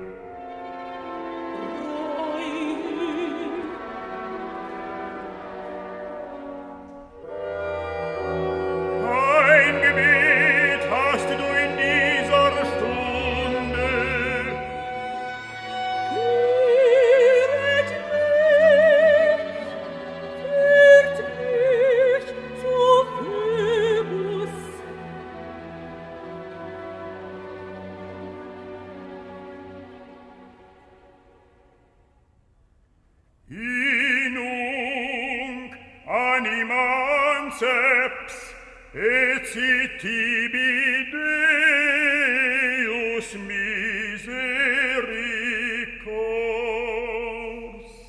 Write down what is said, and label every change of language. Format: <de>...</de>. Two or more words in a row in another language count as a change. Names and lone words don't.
<de>Ein Gebet hast du in dieser Stunde. führt mich zu Phoebus.</de> <la>Inunc anima anceps, et sit tibi Deus misericors.</la>